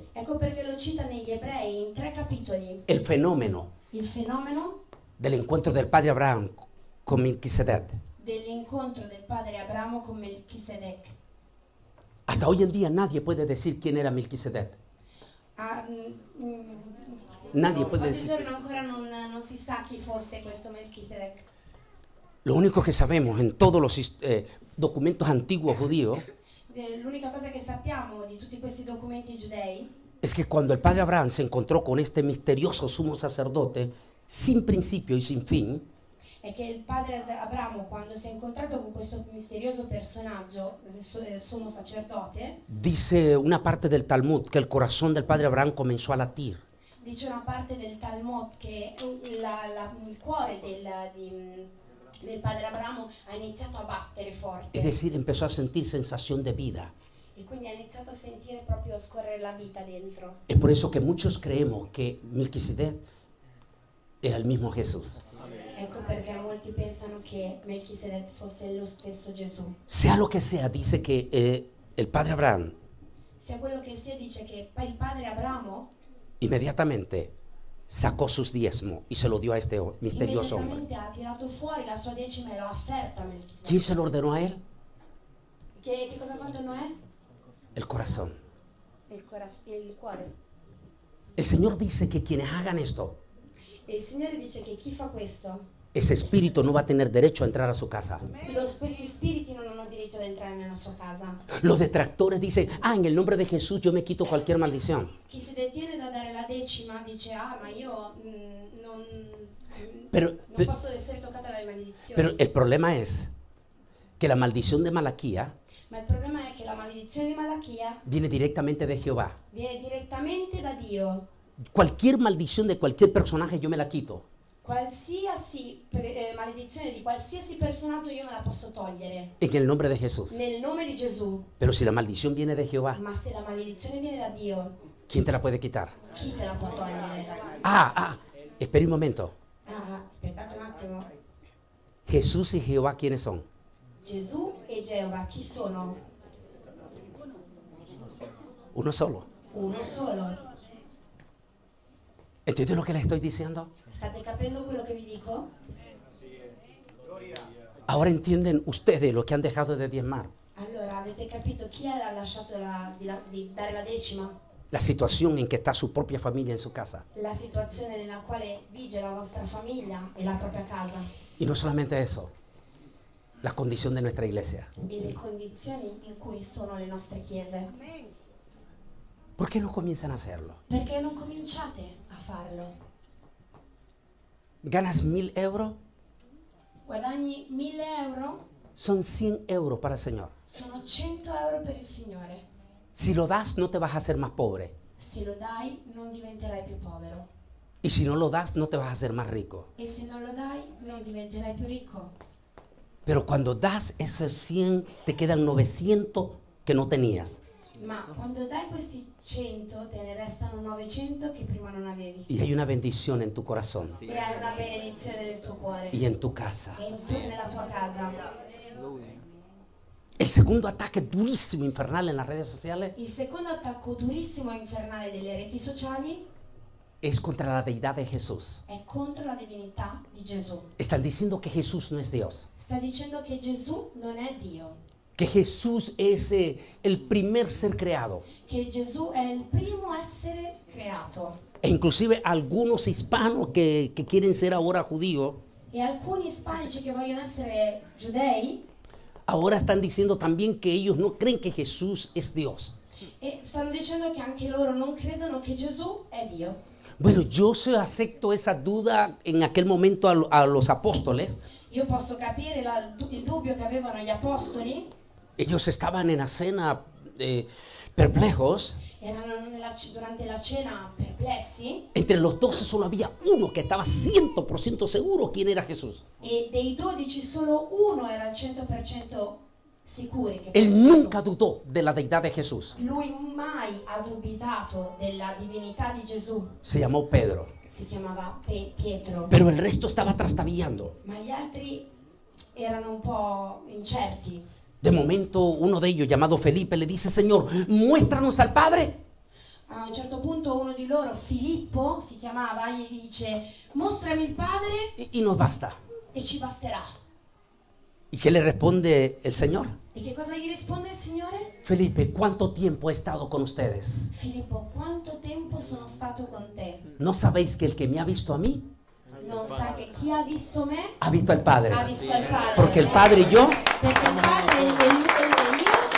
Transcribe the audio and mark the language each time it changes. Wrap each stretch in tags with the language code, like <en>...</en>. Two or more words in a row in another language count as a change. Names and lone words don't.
<it>Ecco perché lo cita negli Ebrei in 3 capitoli.</it> <es>el fenómeno</es> <it>Il fenomeno</it> <es>del encuentro del padre Abraham con Melquisedec.</es> <it>dell'incontro del padre Abramo con Melchisedec.</it> <es>Hasta hoy en día nadie puede decir quién era Melquisedec. Nadie puede decir.</es> <it>Oggigiorno ancora non si sa chi fosse questo Melchisedec.</it> <es>Lo único que sabemos en todos los documentos antiguos judíos</es> <it>L'unica cosa che sappiamo di tutti questi documenti giudei</it> <es>es que cuando el padre Abraham se encontró con este misterioso sumo sacerdote sin principio y sin fin,</es> <it>è che il padre Abramo, quando si è incontrato con questo misterioso personaggio, il sommo sacerdote,</it> <es>dice una parte del Talmud que el corazón del padre Abraham comenzó a latir.</es> <it>dice una parte del Talmud che il cuore del padre Abramo ha iniziato a battere forte.</it> <es>Es decir, empezó a sentir sensación de vida.</es> <it>E quindi ha iniziato a sentire proprio scorrere la vita dentro.</it> <es>Es por eso que muchos creemos que Melquisedec era el mismo Jesús.</es> <it>Ecco perché molti pensano che Melchisedec fosse lo stesso Gesù.</it> <es>Sea lo que sea, dice que el padre Abraham</es> <it>Sia quello che sia, dice che il padre Abramo</it> <es>inmediatamente sacó sus diezmos y se lo dio a este misterioso hombre.</es> <it>immediatamente ha tirato fuori la sua decima e l'ha offerta a Melchisedec.</it> <es>¿Quién se lo ordenó a él?</es> <it>Che cosa ha fatto Noè?</it> <es>El corazón.</es> <it>Il cuore.</it> <es>El Señor dice que quienes hagan esto</es> <it>E il Signore dice che chi fa questo</it> <es>ese espíritu no va a tener derecho a entrar a su casa.</es> <it>Questi spiriti non hanno diritto di entrare nella sua casa.</it> <es>Los detractores dicen, en el nombre de Jesús yo me quito cualquier maldición.</es> <it>Chi si detiene da dare la decima dice, ma io non posso essere toccata dalle maledizioni.</it> <es>Pero el problema es que la maldición de Malaquía</es> <it>Ma il problema è che la maledizione di Malachia</it> <es>viene directamente de Jehová.</es> <it>viene direttamente da Dio.</it> <es>Cualquier maldición de cualquier personaje yo me la quito.</es> <it>Qualsiasi maledizione di qualsiasi personaggio io me la posso togliere.</it> <es>En el nombre de Jesús.</es> <it>Nel nome di Gesù.</it> <es>Pero si la maldición viene de Jehová,</es> <it>Ma se la maledizione viene da Dio,</it> <es>¿quién te la puede quitar?</es> <it>chi te la può togliere?</it> <es>Espera un momento.</es> <it>Aspettate un attimo.</it> <es>Jesús y Jehová, ¿quiénes son?</es> <it>Gesù e Geova chi sono?</it> <es>Uno solo.</es> <it>Uno solo.</it> <es>¿Entiendes lo que les estoy diciendo?</es> <it>State capendo quello che vi dico?</it> <es>Ahora entienden ustedes lo que han dejado de diezmar.</es> <it>Allora, avete capito chi ha lasciato di dare la decima?</it> <es>La situación en que está su propia familia en su casa.</es> <it>La situazione nella quale vige la vostra famiglia e la propria casa.</it> <es>Y no solamente eso, la condición de nuestra iglesia.</es> <it>E le condizioni in cui sono le nostre chiese.</it> <es>¿Por qué no comienzan a hacerlo?</es> <it>Perché non cominciate a farlo?</it> <es>¿Ganas 1.000 euros?</es> <it>Guadagni 1.000 euro?</it> <es>Son 100 euros para el Señor.</es> <it>Sono 100 euro per il Signore.</it> <es>Si lo das, no te vas a hacer más pobre.</es> <it>Se lo dai, non diventerai più povero.</it> <es>Y si no lo das, no te vas a hacer más rico.</es> <it>E se non lo dai, non diventerai più ricco.</it> <es>Pero cuando das esos 100, te quedan 900 que no tenías.</es> <it>Ma quando dai questi 100, te ne restano 900 che prima non avevi.</it> <es>Y hay una bendición en tu corazón</es> <it>E hai una benedizione nel tuo cuore.</it> <es>y en tu casa.</es> <it>E nella tua casa.</it> <es>El segundo ataque durísimo, infernal en las redes sociales</es> <it>Il secondo attacco durissimo e infernale delle reti sociali</it> <es>es contra la deidad de Jesús.</es> <it>è contro la divinità di Gesù.</it> <es>Están diciendo que Jesús no es Dios,</es> <it>Sta dicendo che Gesù non è Dio,</it> <es>que Jesús es el primer ser creado.</es> <it>che Gesù è il primo essere creato.</it> <es>E inclusive algunos hispanos que quieren ser ahora judíos,</es> <it>E alcuni ispanici che vogliono essere giudei</it> <es>ahora están diciendo también que ellos no creen que Jesús es Dios.</es> <it>e stanno dicendo che anche loro non credono che Gesù è Dio.</it> <es>Bueno, yo se acepto esa duda en aquel momento a los apóstoles.</es> <it>Io posso capire il dubbio che avevano gli apostoli.</it> <es>Ellos estaban en la cena perplejos.</es> <it>Erano durante la cena perplessi.</it> <es>Entre los 12 solo había uno que estaba 100% seguro quién era Jesús.</es> <it>E dei 12 solo uno era al 100% sicuri che fosse</it> <es>Él</es> <it>Gesù.</it> <es>nunca dudó de la deidad de Jesús.</es> <it>Lui mai ha dubitato della divinità di Gesù.</it> <es>Se llamó Pedro.</es> <it>Si chiamava Pietro.</it> <es>Pero el resto estaba trastabillando.</es> <it>Ma gli altri erano un po' incerti.</it> <es>De momento uno de ellos, llamado Felipe, le dice: Señor, muéstranos al Padre.</es> <it>A un certo punto uno di loro, Filippo si chiamava, gli dice: mostrami il Padre</it> <es>Y nos basta.</es> <it>e ci basterà.</it> <es>¿Y qué le responde el Señor?</es> <it>E che cosa gli risponde il Signore?</it> <es>Felipe, ¿cuánto tiempo he estado con ustedes?</es> <it>Filippo, quanto tempo sono stato con te?</it> <es>¿No sabéis que el que me ha visto a mí,</es> <it>Non sai che chi ha visto me</it> <es>ha visto al Padre?</es> <it>ha visto il Padre.</it> <es>Porque el Padre y yo</es> <it>Perché il Padre e io.</it>